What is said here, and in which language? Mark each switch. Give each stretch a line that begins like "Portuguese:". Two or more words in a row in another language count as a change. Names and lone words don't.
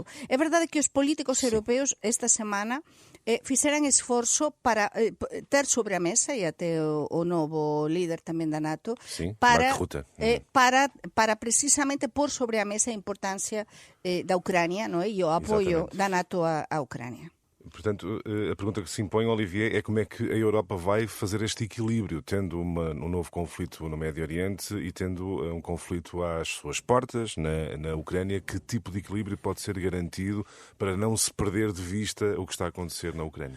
Galician: É verdade que os políticos europeos esta semana fixeran esforzo para ter sobre a mesa, e até o novo líder tamén da NATO, para precisamente pôr sobre a mesa a importancia da Ucrania, non é? E o apoio da NATO à Ucrania.
Portuguese: Portanto, a pergunta que se impõe, Olivier, é como é que a Europa vai fazer este equilíbrio, tendo um novo conflito no Médio Oriente e tendo um conflito às suas portas, na Ucrânia. Que tipo de equilíbrio pode ser garantido para não se perder de vista o que está a acontecer na Ucrânia?